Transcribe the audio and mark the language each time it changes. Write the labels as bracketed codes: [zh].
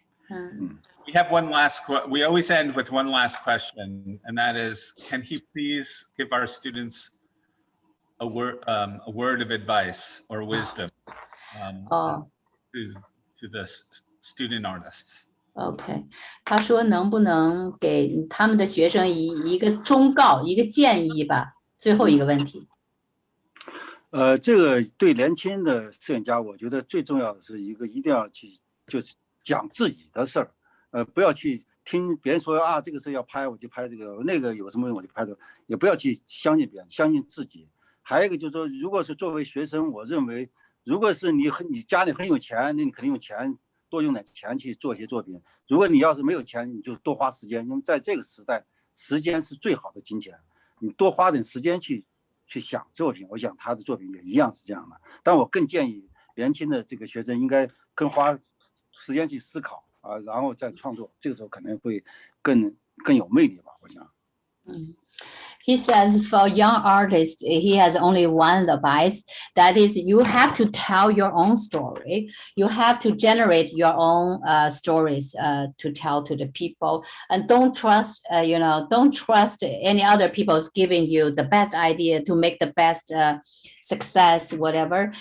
[en] Thank you. We have one last, we always end with one last question, and that is, can he please give our students a word of advice or wisdom to the student artists? [zh] OK， 他说能不能给他们的学生一个忠告，一个建议吧？最后一个问题。这个对年轻的摄影家，我觉得最重要的是一定要去就是讲自己的事儿，不要去听别人说啊，这个事要拍我就拍这个，那个有什么我就拍这个，也不要去相信别人，相信自己。还有一个就是说，如果是作为学生，我认为，如果是你家里很有钱，那你肯定用钱。多用点钱去做一些作品。如果你要是没有钱，你就多花时间，因为在这个时代，时间是最好的金钱。你多花点时间去想作品，我想他的作品也一样是这样的。但我更建议年轻的这个学生应该更花时间去思考啊，然后再创作，这个时候可能会更有魅力吧，我想。 [en] He says for young artists, he has only one advice. That is, you have to tell your own story. You have to generate your own stories to tell to the people, and don't trust any other people's giving you the best idea to make the best success, whatever.